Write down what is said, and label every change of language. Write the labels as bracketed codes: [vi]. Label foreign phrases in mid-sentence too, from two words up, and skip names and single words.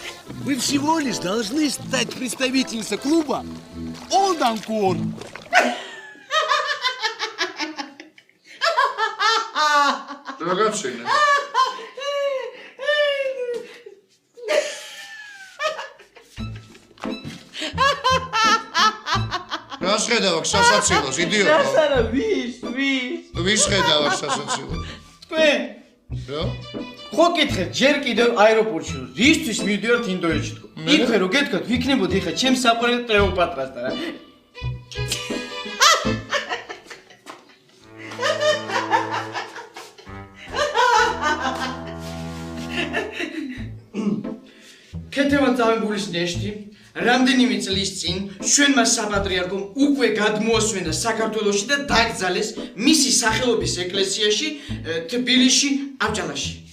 [ru] Вы всего лишь должны стать представительницей клуба «Олданкор». Рогатшина. [ka] Раз ხედავ აქ სასაცილოს, იდიოტო. რასარა, ვის? ვის ხედავ აქ სასაცილოს? თქვენ? რა? ხო კითხეთ, ჯერ კიდევ აეროპორტში რისთვის მივდივართ ინდოეთში თქო. იქვე რო გეთქვათ, ვიქნებოდი ხა ჩემს საყვარელ კლეოპატრასთან რა. კეთევან წამებულის ნეშტი რამდენიმე წლის წინ ჩვენმა საპატრიარქომ უკვე გადმოასვენა საქართველოში და დაკრძალეს მისი სახელობის ეკლესიაში თბილისში, აბჯალაში.